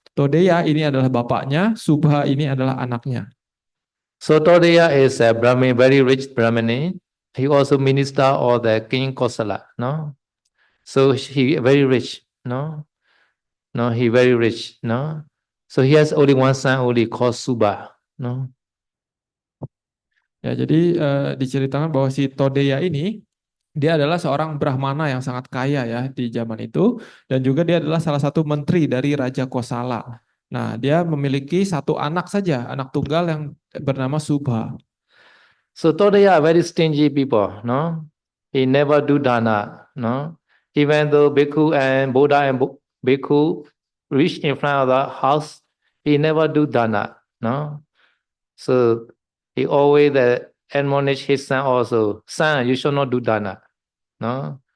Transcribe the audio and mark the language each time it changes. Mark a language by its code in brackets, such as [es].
[id] Todeya ini adalah bapaknya, Subha ini adalah anaknya. [en] So Todeya is a Brahmin, very rich Brahmin. He also minister of the King Kosala. No, so he very rich. No, he very rich. No, so he has only one son, only called Subha. No. [id] Ya, jadi diceritakan bahwa si Todeya ini dia adalah seorang Brahmana yang sangat kaya ya di zaman itu dan juga dia adalah salah satu menteri dari Raja Kosala. Nah, dia memiliki 1 anak saja, anak tunggal yang bernama Subha. [en] So Todeya are very stingy people, no? He never do dana, no? Even though Bhikkhu and Buddha and Bhikkhu reach in front of the house, he never do dana, no? So he always admonish his son also, son, you should not do dana, no?